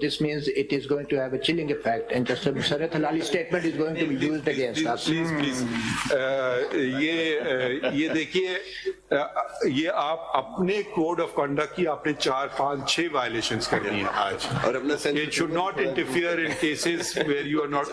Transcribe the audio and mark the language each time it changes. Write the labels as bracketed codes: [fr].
[en] This means it is going to have a chilling effect, and Justice Sarat Hilali's statement is going to be used against us. Please. [hi] ये देखिए, ये आप अपने code of conduct की आपने 4, 5, 6 violations करनी है आज, और अपना [en] It should not interfere in cases where you are not.